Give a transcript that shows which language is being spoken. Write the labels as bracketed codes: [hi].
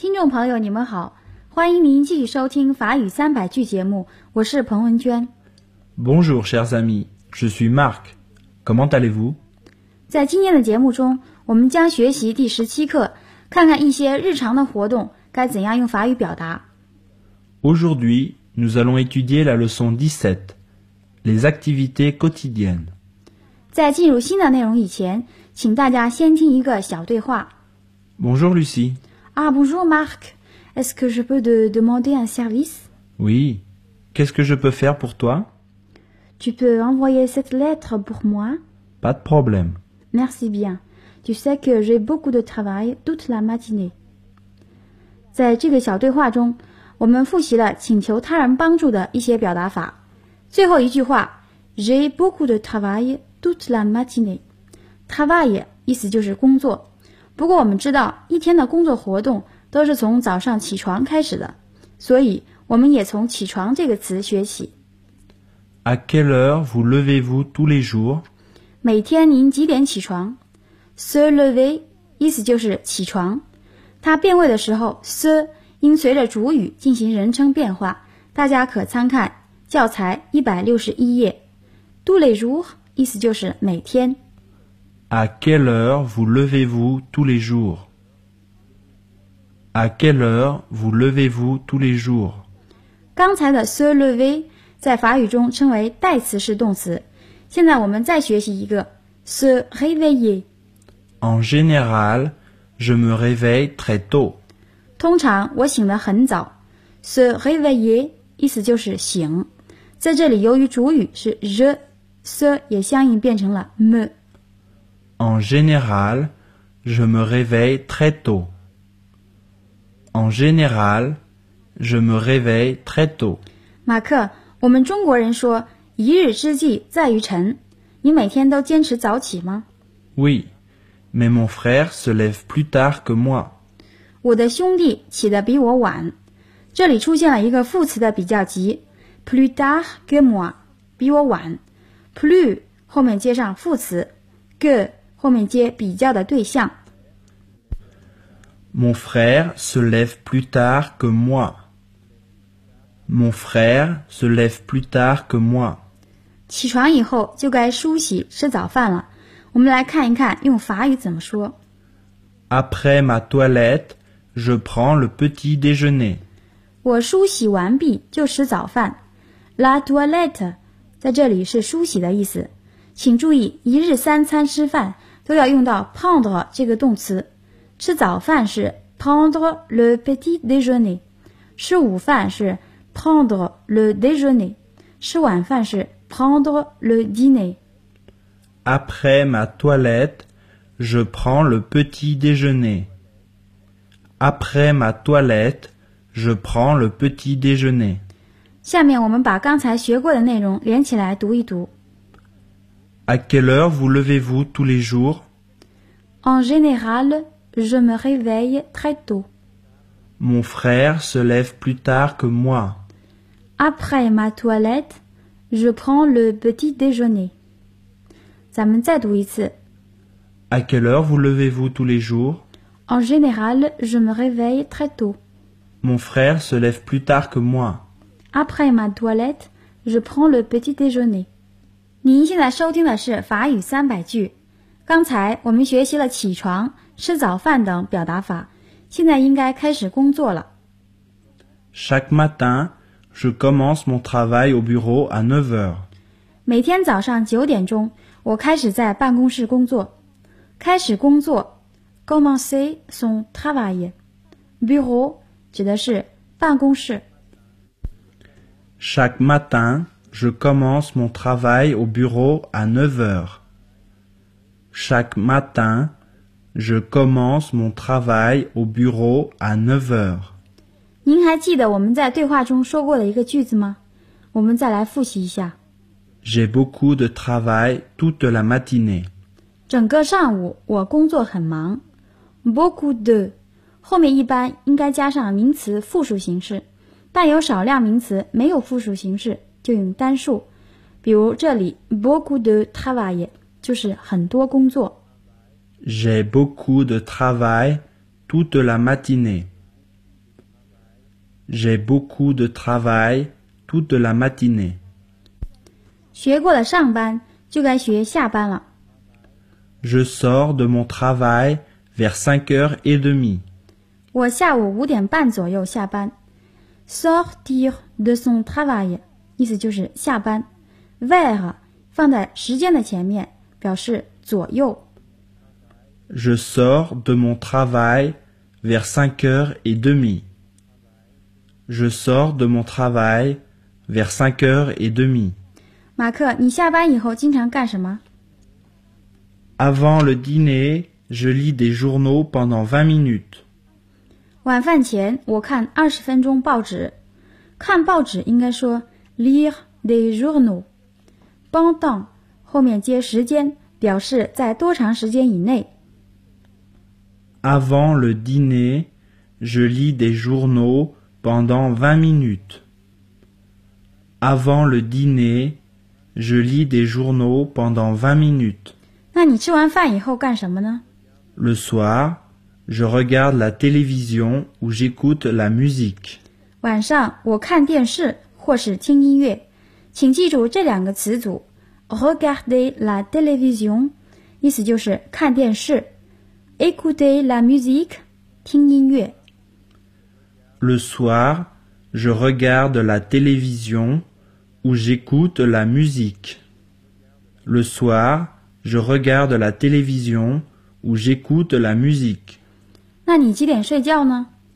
[zh] 朋友你们好，欢迎您继续收听法语三百句节目，我是彭文娟。 [fr] Bonjour chers amis, je suis Marc, comment allez-vous? [zh] 在今天的节目中我们将学习第十七课，看看一些日常的活动该怎样用法语表达。 [fr] Aujourd'hui, nous allons étudier la leçon 17, les activités quotidiennes. [zh] 在进入新的内容以前，请大家先听一个小对话。 [fr] Bonjour Lucie. Ah bonjour Marc, est-ce que je peux te demander un service? Oui, qu'est-ce que je peux faire pour toi? Tu peux envoyer cette lettre pour moi? Pas de problème. Merci bien. Tu sais que j'ai beaucoup de travail toute la matinée. [zh] 在这个小对话中，我们复习了请求他人帮助的一些表达法。最后一句话 [fr] ，J'ai beaucoup de travail toute la matinée. [zh] Travail 意思就是工作。不过我们知道一天的工作活动都是从早上起床开始的，所以我们也从起床这个词学起。 [fr] À quelle heure vous levez-vous tous les jours? [zh] 每天您几点起床？ [fr] Se lever [zh] 意思就是起床，它变位的时候 se 应随着主语进行人称变化，大家可参看教材161页。 Tous les jours 意思就是每天。 [fr] À quelle heure vous levez-vous tous les jours? À quelle heure vous levez-vous tous les jours? [zh] 刚才的 se lever 在法语中称为代词式动词。现在我们再学习一个 se réveiller。 [fr] En général, je me réveille très tôt. [zh] 通常我醒得很早。 se réveiller 意思就是醒。在这里由于主语是 je, se 也相应变成了 me。 [fr] En général, je me réveille très tôt. En général, je me réveille très tôt. [zh] 马克，我们中国人说一日之计在于晨。你每天都坚持早起吗 [fr] ？Oui, mais mon frère se lève plus tard que moi. [zh] 我的兄弟起得比我晚。这里出现了一个副词的比较级 ， [fr] plus tard que moi， [zh] 比我晚。 plus 后面接上副词 ，que 后面接比较的对象。 [fr] Mon frère se lève plus tard que moi. Mon frère se lève plus tard que moi. [zh] 起床以后就该梳洗吃早饭了。我们来看一看用法语怎么说。 [fr] Après ma toilette, je prends le petit déjeuner. [zh] 我梳洗完毕就吃早饭。 La toilette 在这里是梳洗的意思。请注意，一日三餐吃饭都要用到 prendre 这个动词。吃早饭是 prendre le petit déjeuner， 吃午饭是 prendre le déjeuner， 吃晚饭是 prendre le dîner。 [fr] Après ma toilette, je prends le petit déjeuner. Après ma toilette. Je prends le petit déjeuner. [zh] 下面我们把刚才学过的内容连起来读一读。 [fr] À quelle heure vous levez-vous tous les jours? En général, je me réveille très tôt. Mon frère se lève plus tard que moi. Après ma toilette, je prends le petit déjeuner. [zh] 咱们再读一次。 [fr] À quelle heure vous levez-vous tous les jours? En général, je me réveille très tôt. Mon frère se lève plus tard que moi. Après ma toilette, je prends le petit déjeuner. [zh] 您现在收听的是法语三百句。刚才我们学习了起床、吃早饭等表达法，现在应该开始工作了。 [fr] Chaque matin, je commence mon travail au bureau à 9h. [zh] 每天早上九点钟，我开始在办公室工作。开始工作 ，commencer son travail. Bureau. 指的是办公室。 [fr] Chaque matin, je commence mon travail au bureau à 9h. Chaque matin, je commence mon travail au bureau à 9h. [zh] 您还记得我们在对话中说过的一个句子吗？我们再来复习一下。 [fr] J'ai beaucoup de travail toute la matinée. [zh] 整个上午我工作很忙。Beaucoup de... 后面一般应该加上名词复数形式，但有少量名词没有复数形式就用单数，比如这里 beaucoup de travail 就是很多工作。 [fr] J'ai beaucoup de travail toute la matinée. J'ai beaucoup de travail toute la matinée. [zh] 学过了上班就该学下班了。 [fr] Je sors de mon travail vers 5h30. [zh] 我下午五点半左右下班。 Sortir de son travail 意思就是下班。 Vers 放在时间的前面表示左右。 [fr] Je sors de mon travail vers 5h30. Je sors de mon travail vers 5h30. [zh] 马克，你下班以后经常干什么？ [fr] Avant le dîner, je lis des journaux pendant 20 minutes. [zh] 晚饭前我看20分钟报纸。看报纸应该说 lire des journaux。 Pendant 后面接时间，表示在多长时间以内。 [fr] Avant le dîner, je lis des journaux pendant 20 minutes. Avant le dîner, je lis des journaux pendant 20 minutes. [zh] 那你吃完饭以后干什么呢？ [fr] Le soir. Je regarde la télévision ou j'écoute la musique. [zh] 晚上我看电视或是听音乐。请记住这两个词组 ：regarder la télévision， 意思就是看电视 ；écouter la musique， 听音乐。 [fr] Le soir, je regarde la télévision ou j'écoute la musique. Le soir, je regarde la télévision ou j'écoute la musique. [zh] 那你几点睡觉呢？